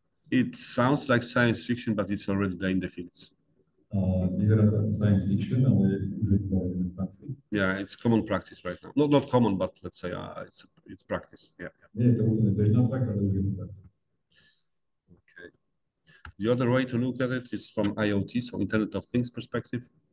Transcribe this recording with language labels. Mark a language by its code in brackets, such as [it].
[en] It sounds like science fiction, but it's already there in the fields. [sk] Vyzerá to ako science fiction, ale už je to zavedené v praxi. [en] Yeah, it's common practice right now. Not common, but let's say it's practice. Yeah. [sk] Nie je to úplne bežná prax, ale už je to prax. [en] Okay. The other way to look at it is from IoT, so Internet of Things perspective.